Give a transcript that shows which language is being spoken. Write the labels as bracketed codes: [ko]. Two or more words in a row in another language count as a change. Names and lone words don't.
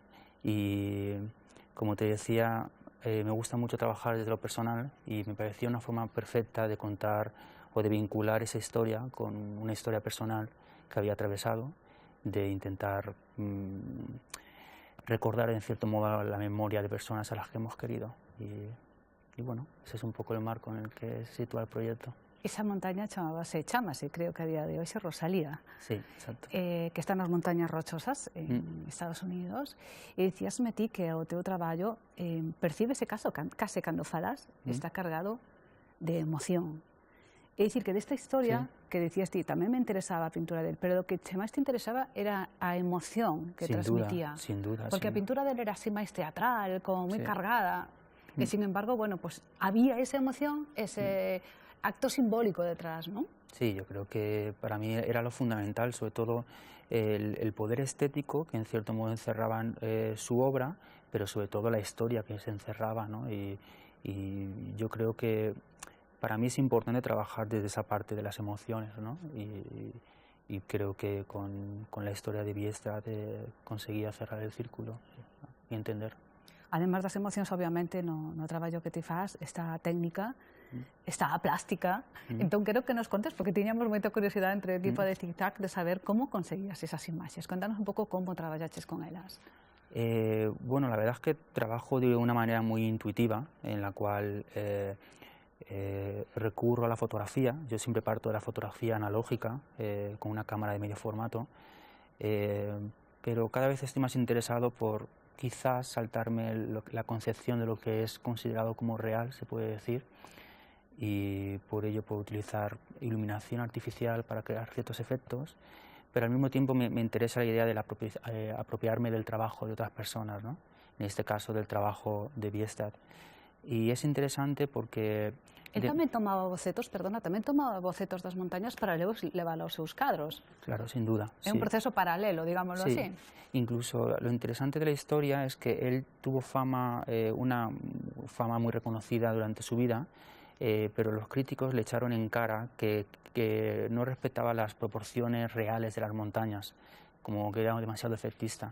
[es] Y como te decía, me gusta mucho trabajar desde lo personal y me pareció una forma perfecta de contar o de vincular esa historia con una historia personal que había atravesado, de intentar recordar en cierto modo la memoria de personas a las que hemos querido. Y bueno, ese es un poco el marco en el que se sitúa el proyecto. [gl] Esa montaña chamase, creo que a día de hoxe, Rosalía. [es] Sí, exacto. [gl] Que está nas montañas rochosas en Estados Unidos, e dicíasme ti que o teu traballo percíbese case cando falas, está cargado de emoción. É dicir, que desta historia que dicías ti, tamén me interesaba a pintura del, pero o que máis te interesaba era a emoción que transmitía. [es] Sin duda. [gl] Porque a pintura del era así máis teatral, como moi cargada, e [es] sin embargo, bueno, pues [gl] había esa emoción, ese acto simbólico detrás, ¿no? [es] Sí, yo creo que para mí era lo fundamental, sobre todo el poder estético que en cierto modo encerraba su obra, pero sobre todo la historia que se encerraba, ¿no? Y yo creo que para mí es importante trabajar desde esa parte de las emociones, ¿no? Y creo que con la historia de Bierstadt conseguía cerrar el círculo y entender. [gl] Además das emocións, obviamente, no traballo que ti faz, está a técnica, está a plástica. Entón, quero que nos contes, porque tiñamos moita curiosidade entre o equipo de Tic-Tac de saber como conseguías esas imaxes. Contanos un pouco como traballaches con elas. [es] Bueno, la verdad es que trabajo de una manera muy intuitiva, en la cual recurro a la fotografía. Yo siempre parto de la fotografía analógica, con una cámara de medio formato, pero cada vez estoy más interesado por quizás saltarme la concepción de lo que es considerado como real, se puede decir, y por ello puedo utilizar iluminación artificial para crear ciertos efectos, pero al mismo tiempo me interesa la idea de apropiarme del trabajo de otras personas, ¿no? En este caso del trabajo de Bierstadt. Y es interesante porque... [gl] Él tamén tomaba bocetos, perdona, tamén tomaba bocetos das montañas para levar aos seus cadros. [es] Claro, sin duda. [gl] É un proceso paralelo, digámoslo así. [es] Incluso lo interesante de la historia es que él tuvo una fama muy reconocida durante su vida, pero los críticos le echaron en cara que no respetaba las proporciones reales de las montañas, como que era demasiado efectista.